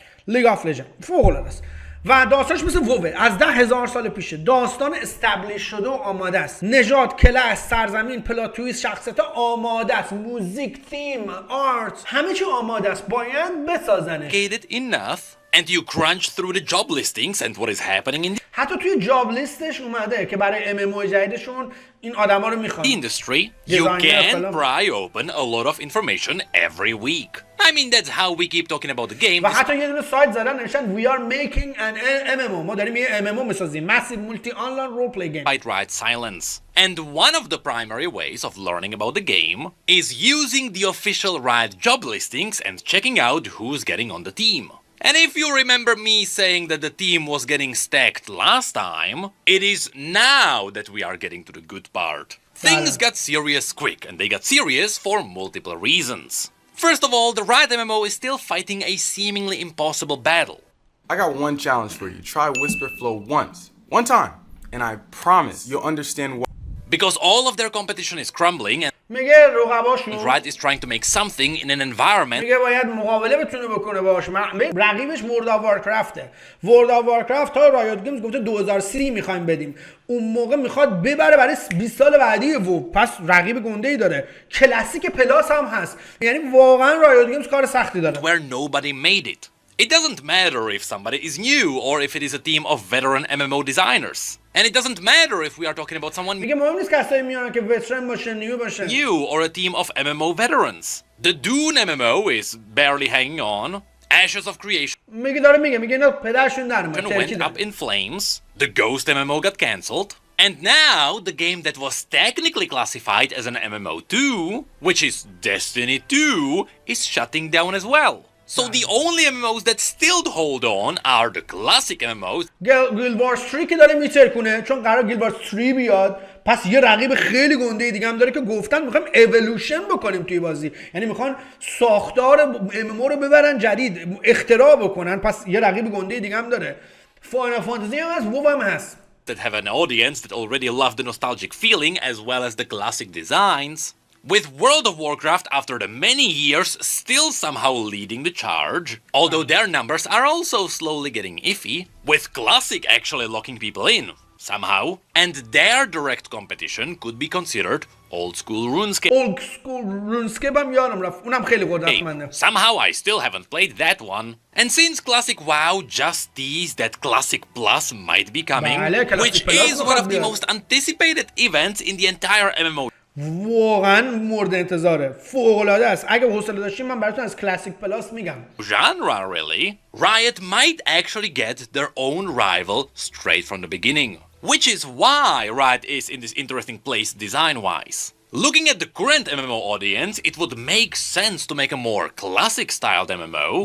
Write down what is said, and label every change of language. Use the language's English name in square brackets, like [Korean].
[Persian] لیگ آف لجند فوق‌العاده است و داستانش مثل ووه از 10,000 سال پیشه. داستان استبلیش شده و آماده است. نژاد، کلاس، سرزمین، پلات تویست، شخصیت آماده است. موزیک، تیم، آرت، همه چی آماده است. باید بسازنش. [English] enough and you crunch through the job listings and what is happening in [Persian] حتی توی جاب لیستش اومده که برای MMO جدیدشون این آدما رو میخوان. [English] industry, you can pry open a lot of information every week. I mean that's how we keep talking about the game. [Persian] و حتی یه دونه سایت زدن نوشتن [English] we are making an MMO. [Persian] ما داریم یه MMO میسازیم. [English] Massive multi online role play game. Fight right silence. And one of the primary ways of learning about the game is using the official Riot job listings and checking out who's getting on the team. And if you remember me saying that the team was getting stacked last time, it is now that we are getting to the good part. Things got serious quick, and they got serious for multiple reasons. First of all, the Riot MMO is still fighting a seemingly impossible battle. I got one challenge for you. Try Whisper Flow once. One time. And I promise you'll understand why. Because all of their competition is crumbling and [Persian] میگه رقباشون [English] Riot is trying to make something in an environment [Persian] میگه باید مقابله بتونه بکنه باهاش. رقیبش World of Warcraftه. World of Warcraft تا رایوت گیمز گفته 2030 میخوایم بدیم. اون موقع میخواد ببره برای 20 سال بعدی و پس رقیب گنده‌ای داره. کلاسیک پلاس هم هست. یعنی واقعا رایوت گیمز کار سختی داره. [English] where nobody made it. It doesn't matter if somebody is new or if it is a team of veteran MMO designers. And it doesn't matter if we are talking about someone [Persian] میگه مهم نیست کسایی میان که وترن باشه، نیو باشه. [English] new or a team of MMO veterans. The Dune MMO is barely hanging on. Ashes of Creation [Persian] میگه داره میگه اینا پدرشون در اومد. [English] went up in flames. The Ghost MMO got cancelled. And now the game that was technically classified as an MMO2, which is Destiny 2, is shutting down as well. So the only MMOs that still hold on are the classic MMOs. [Persian] گیلد وارز 3 که داره میترکونه چون قرار گیلد وارز 3 بیاد. پس یه رقیب خیلی گنده دیگه هم داره که گفتن میخوایم اِوولوشن بکنیم توی بازی. یعنی میخوان ساختار MMO رو ببرن جدید، اختراع بکنن. پس یه رقیب گنده دیگه هم داره. فاینال فانتزی هم هست، وو هم هست. [English] That have an audience that already love the nostalgic feeling as well as the classic designs. With World of Warcraft after the many years still somehow leading the charge, although their numbers are also slowly getting iffy, with Classic actually locking people in, somehow, and their direct competition could be considered Old School RuneScape. [Persian] Old School RuneScape هم یادم رفت، اونم خیلی قدرتمنده. [English] Somehow I still haven't played that one. And since Classic WoW just teased that Classic Plus might be coming, which is one of the most anticipated events in the entire MMO. [Persian] واقعا مورد انتظاره، فوق العاده است. اگه حوصله داشتین من براتون از کلاسیک پلاس میگم. [English] Genre, really? Riot might actually get their own rival straight from the beginning. Which is why Riot is in this interesting place design-wise. Looking at the current MMO audience, it would make sense to make a more classic-styled MMO.